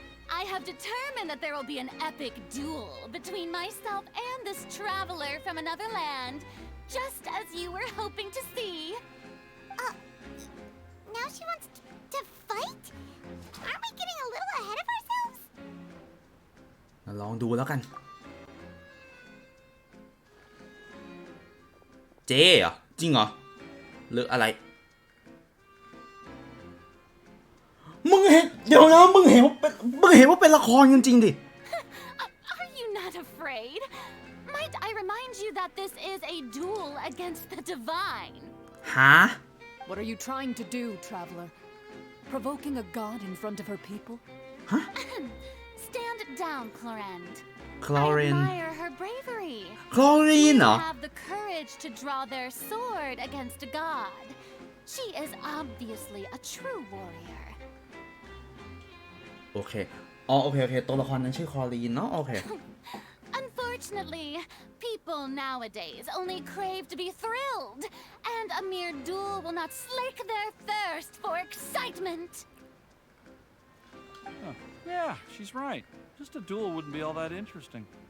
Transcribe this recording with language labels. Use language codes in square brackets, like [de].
[en] I have determined that there will be an epic duel between myself and this traveler from another land, just as you were hoping to see. Now she wants to fight? Aren't we getting a little ahead of ourselves? [th] มาลองดูแล้วกัน เจ๊เหรอจริงเหรอ หรืออะไรมึงเห็นเดี๋ยวนะมึงเห็นว่าเป็นละครจริงๆดิ [en] Are you not afraid? Might I remind you that this is a duel against the divine? ฮะ What are you trying to do, traveler? Provoking a god in front of her people? Stand down, Clorinde. I Chlorine admire her bravery. [th] คลอรีนเหรอ [en] Have the courage to draw their sword against a god. She is obviously a true warrior. [th] โอเคอ๋อโอเคตัวละครนั้นชื่อคลอรีนเนาะโอเค [en] Unfortunately, people nowadays only crave to be thrilled, and a mere duel will not slake their thirst for excitement. Huh. Yeah, she's right. Just a duel wouldn't be all that interesting.